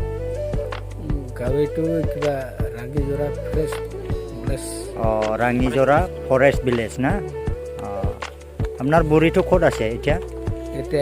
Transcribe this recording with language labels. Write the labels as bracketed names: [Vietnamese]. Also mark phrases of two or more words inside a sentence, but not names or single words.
[Bodo] गावेटो किबा रांगीजरा फरेस्ट विलेज [Assamese] रांगीजरा फरेस्ट विलेज ना আপনার বুড়ি তো ক'ত আছে এতিয়া এটা